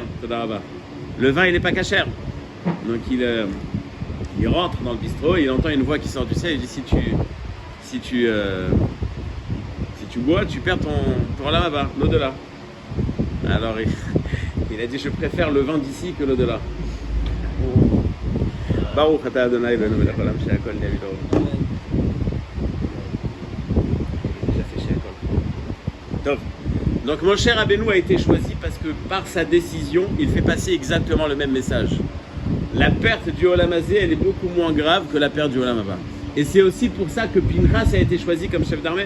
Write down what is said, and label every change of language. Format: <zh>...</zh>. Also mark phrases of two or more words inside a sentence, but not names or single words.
<fr>Le vin il n'est pas cachère. Donc il rentre dans le bistrot, il entend une voix qui sort du ciel, il dit si tu bois, tu perds ton là-bas, l'au-delà. Alors il a dit je préfère le vin d'ici que l'au-delà.</fr> <he>ברוך אתה ה' אלוהינו מלך העולם שהכל נהיה בדברו.</he> <fr>Donc Moshe Rabbeinu a été choisi parce que par sa décision, il fait passer exactement le même message. La perte du</fr> <he>עולם הזה,</he> <fr>elle est beaucoup moins grave que la perte du</fr> <he>עולם הבא.</he> <fr>Et c'est aussi pour ça que Pinchas a été choisi comme chef d'armée.</fr>